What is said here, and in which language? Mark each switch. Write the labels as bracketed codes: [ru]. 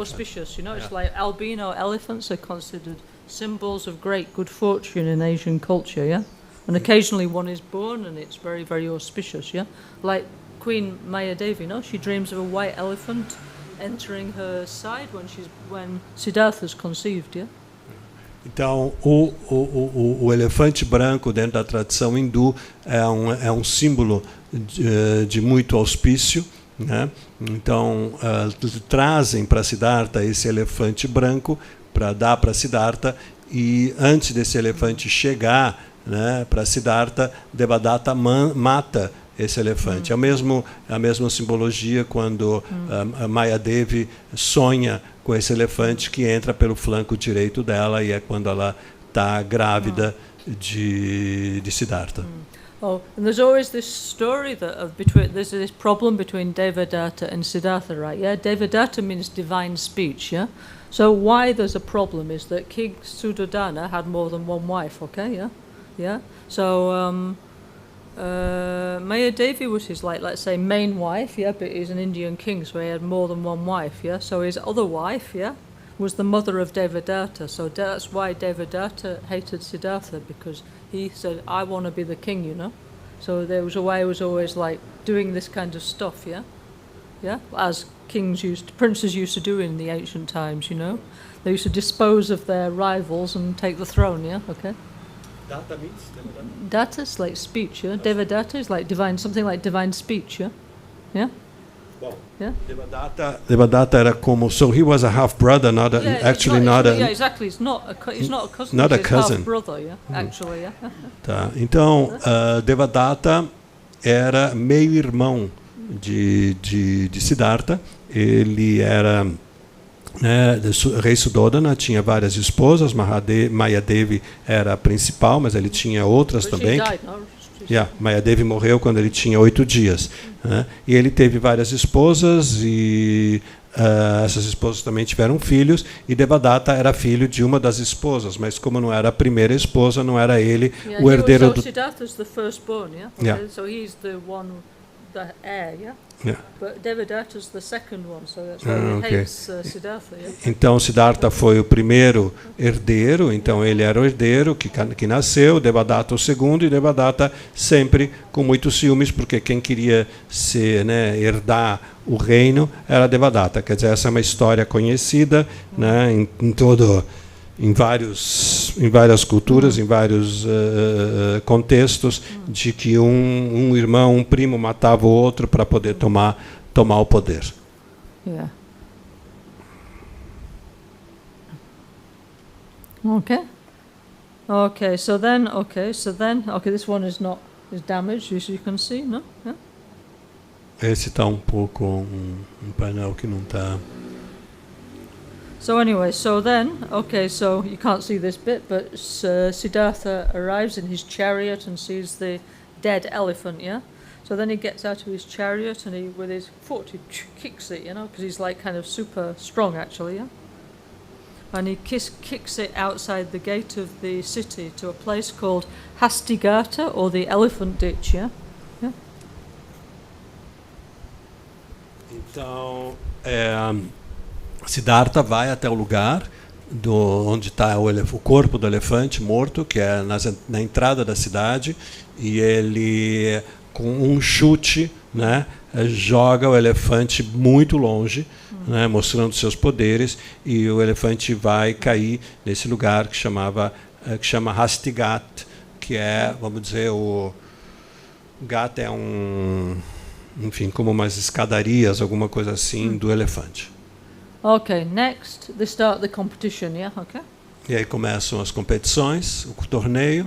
[en] auspicious, It's like albino elephants are considered symbols of great good fortune in Asian culture, yeah? And occasionally one is born and it's very, very auspicious, yeah? Like Queen Maya Devi, she dreams of a white elephant entering her side when Siddhartha's conceived, yeah? [pt] Então, o elefante branco, dentro da tradição hindu, é um símbolo de muito auspício, né? Então, trazem para Siddhartha esse elefante branco para dar para Siddhartha, e antes desse elefante chegar, né, para Siddhartha, Devadatta mata esse elefante. É a mesma simbologia quando a Maya Devi sonha com esse elefante que entra pelo flanco direito dela, e é quando ela está grávida de Siddhartha. [en] Oh, and there's always this story there's this problem between Devadatta and Siddhartha, right? Yeah, Devadatta means divine speech, yeah? So why there's a problem is that King Suddhodana had more than one wife, okay, yeah? Yeah? So, Maya Devi was his, let's say, main wife, yeah, but he's an Indian king, so he had more than one wife, yeah? So his other wife, yeah, was the mother of Devadatta, so that's why Devadatta hated Siddhartha, because he said, I want to be the king, So there was a way he was always, doing this kind of stuff, yeah? Yeah? As princes used to do in the ancient times, They used to dispose of their rivals and take the throne, yeah? Okay? Datta means Devadatta? Datta is like speech, yeah? Devadatta is like divine, something like divine speech, yeah? Yeah? [pt] Bom, [en] Yeah? Devadatta [pt] era como, [en] so he was a half brother, not a, actually not a. Yeah, exactly. He's not a cousin. Not a he's cousin. half brother, yeah. Actually, yeah. [pt] Tá. Então, Devadatta era meio-irmão de Siddhartha. Ele era rei Suddhodana, tinha várias esposas. Maya Devi era a principal, mas ele tinha outras também. Maya Devi morreu quando ele tinha 8 dias. Né? E ele teve várias esposas, e essas esposas também tiveram filhos, e Devadatta era filho de uma das esposas, mas como não era a primeira esposa, não era ele o herdeiro do... [en] Siddhartha's the firstborn, yeah? Okay, Yeah. So he's the one, the heir, yeah? Yeah. But Devadatta's the second one, so that's why he Okay. hates Siddhartha, yeah? [pt] Então Siddhartha foi o primeiro herdeiro, então ele era o herdeiro que nasceu, Devadatta o segundo, e Devadatta sempre com muitos ciúmes, porque quem queria herdar o reino era Devadatta. Quer dizer, essa é uma história conhecida, né, em várias culturas, em vários contextos, de que um irmão, um primo matava o outro para poder tomar o poder. [en] Yeah. Okay, so then, this one is damaged, as you can see, no? Yeah? [pt] Esse está um pouco um painel que não está. [en] So anyway, so you can't see this bit, but Siddhartha arrives in his chariot and sees the dead elephant, yeah? So then he gets out of his chariot and he, with his foot, he kicks it, because he's kind of super strong actually, yeah? And he kicks it outside the gate of the city to a place called Hastigata, or the elephant ditch, yeah? Yeah? [pt] Então, Siddhartha vai até o lugar onde está o corpo do elefante morto, que é na entrada da cidade, e ele, com um chute, né, joga o elefante muito longe, né, mostrando seus poderes, e o elefante vai cair nesse lugar que chama Hastigat, que é, vamos dizer, o Gat é enfim, como umas escadarias, alguma coisa assim, do elefante. [en] Okay, next they start the competition, yeah, okay? [pt] E aí começam as competições, o torneio.